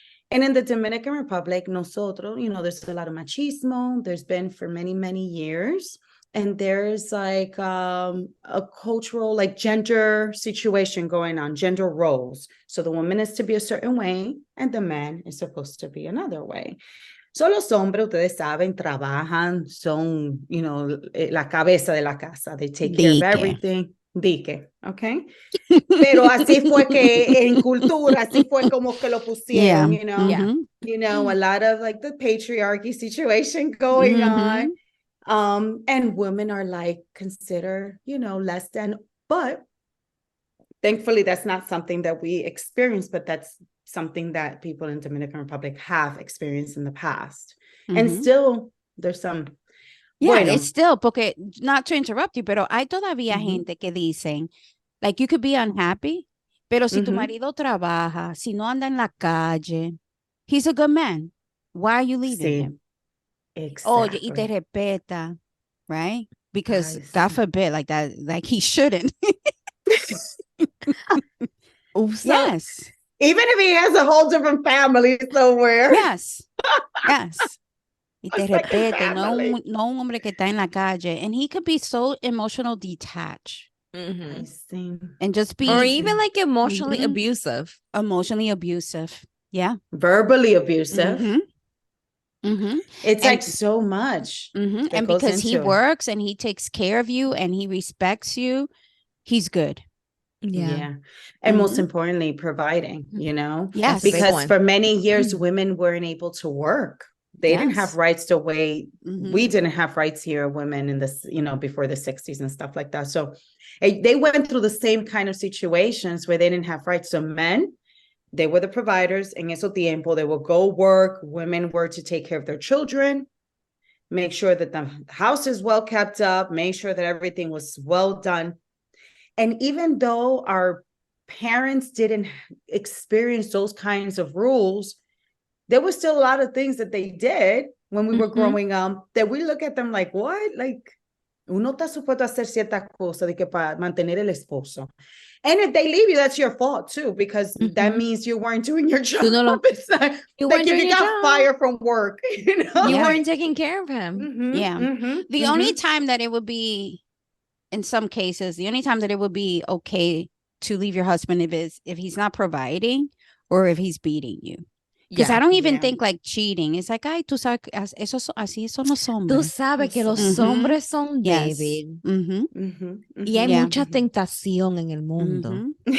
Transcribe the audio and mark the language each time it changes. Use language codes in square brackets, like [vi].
[en] And in the Dominican Republic, [es] nosotros, [en] there's a lot of machismo. There's been for many, many years. And there's like a cultural, like gender situation going on, gender roles. So the woman is to be a certain way and the man is supposed to be another way. So [es] los hombres, ustedes saben, trabajan, son, la cabeza de la casa. [en] They take care of [es] Dique. [en] everything. [es] Dique, [en] okay? [es] Pero así fue que en cultura, así fue como que lo pusieron, Yeah. [en] a lot of like the patriarchy situation going on. And women are like considered, less than, but thankfully that's not something that we experience, but that's something that people in Dominican Republic have experienced in the past. And still there's some. Yeah, Bueno. it's still, [es] porque, [en] not to interrupt you, [es] pero hay todavía gente que dicen, [en] like, you could be unhappy, [es] pero si tu marido trabaja, si no anda en la calle, [en] he's a good man. Why are you leaving him? Exactly. Oye, y te respeta, right? Because God forbid, like that, like he shouldn't. Yes. Even if he has a whole different family somewhere. Yes. Yes. [es] Y te [en] Like respete, no un hombre que está en la calle. And he could be so emotional detached. I see. And just be. Or even like emotionally abusive. Emotionally abusive. Yeah. Verbally abusive. And It's like so much. And because he works and he takes care of you and he respects you, he's good. Yeah. And most importantly, providing, Yes. because for many years, women weren't able to work. They didn't have rights the way we didn't have rights here, women in this, before the 60s and stuff like that. So they went through the same kind of situations where they didn't have rights. So men, they were the providers. [es] En ese tiempo, [en] they would go work. Women were to take care of their children, make sure that the house is well kept up, make sure that everything was well done. And even though our parents didn't experience those kinds of rules, there was still a lot of things that they did when we were growing up that we look at them like, what? Like, [es] uno está supuesto a hacer cierta cosa de que para mantener el esposo. [en] And if they leave you, that's your fault too, because that means you weren't doing your job. It's like, weren't doing if you got fired from work, you weren't taking care of him. The only time that it would be, in some cases, the only time that it would be okay to leave your husband if he's not providing or if he's beating you. Because I don't even think like cheating. [es] It's like, ay, tú sabes, así son los hombres. Tú sabes que los hombres son débiles. Y hay mucha tentación en el mundo.